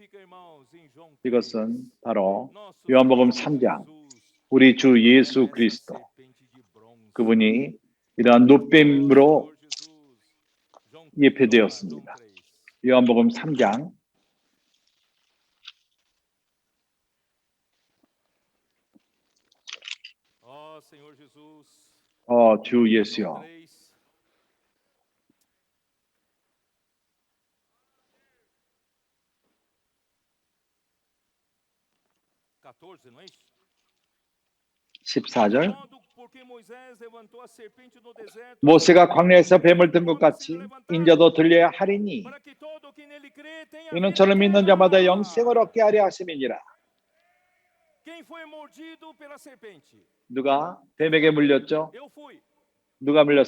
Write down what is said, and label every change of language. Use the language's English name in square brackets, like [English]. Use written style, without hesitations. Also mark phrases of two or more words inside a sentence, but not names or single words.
[Korean] 이것은 바로 요한복음 3장 우리 주 예수 그리스도 그분이 이러한 놋뱀으로 예표되었습니다. 요한복음 3장 주 예수여. [Portuguese] não é isso? [Korean] 14절 모세가 광야에서 뱀을 든 것 같이 인자도 들려야 하리니 이는 저를 믿는 자마다 영생을 얻게 하려 하심이니라. 누가 뱀에게 물렸죠?